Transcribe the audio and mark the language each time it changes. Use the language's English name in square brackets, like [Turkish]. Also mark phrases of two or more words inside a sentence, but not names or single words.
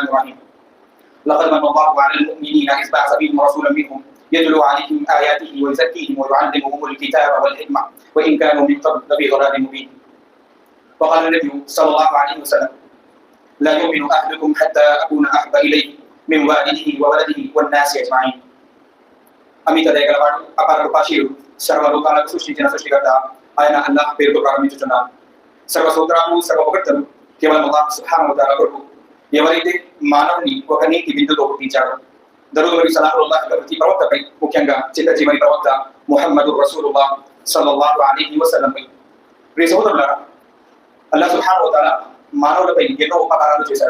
[Arabic] الرحيم لقد من الله على المؤمنين إذ بعث بهم رسولا منهم يتلو عليهم آياته ويزكيهم ويعلمهم الكتاب والحكمة وإن كانوا من قبل لفي ضلال مبين وقال النبي صلى الله عليه وسلم لا يؤمن أحدكم حتى أكون أحب إليه من والده وولده والناس أجمعين [Telugu] అమిత దయగలవాడు అపార కృపాశీలుడు సర్వలోకాలకు సృష్టించిన సృష్టికర్త ఆయన అల్లాహ్ పేరుతో ప్రారంభించుతున్నాను. సర్వ సూత్రాలు సర్వ భక్తులు కేవలం [Arabic] الله سبحانه وتعالى [Telugu] కొరకు ఎవరైతే మానవుని ఒక నీతి బిందుతో పుట్టించాడో దరూద్ మరియు సలాముల్లాహ్ ప్రతి ప్రవక్తపై ముఖ్యంగా చిత్త జీవని ప్రవక్త [Arabic] محمد رسول الله صلى الله عليه وسلم [Telugu] పై ప్రియ సోదరులారా [Arabic] الله سبحانه وتعالى [Telugu] మానవులపై ఎన్నో ఉపకారాలు చేశాడు.